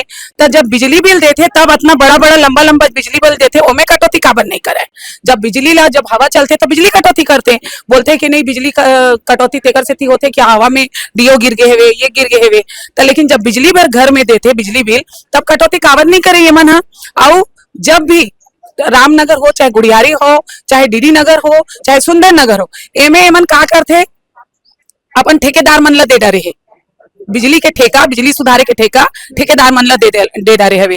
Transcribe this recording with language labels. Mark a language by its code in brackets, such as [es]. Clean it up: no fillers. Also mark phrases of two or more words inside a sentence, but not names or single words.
[hne] तो जब बिजली बिल देथे तब इतना बड़ा लंबा बिजली बिल देथे ओमे कटौती काबर नहीं करे। जब बिजली ला जब हवा चलते तो बिजली कटौती करते बोलते कि नहीं बिजली कटौती तेकर से होते कि हवा में डियो गिर गए है ये गिर गए है तो, लेकिन जब बिजली भर घर में देते बिजली बिल तब कटौती काबर नहीं करे ये मन। और जब भी रामनगर हो चाहे गुड़ियारी हो चाहे डीडी नगर हो चाहे सुंदर नगर हो एमे एमन का करथे अपन ठेकेदार मन ला दे डरे है बिजली के ठेका बिजली सुधारे के ठेका ठेकेदार मन ला दे डरे हवे।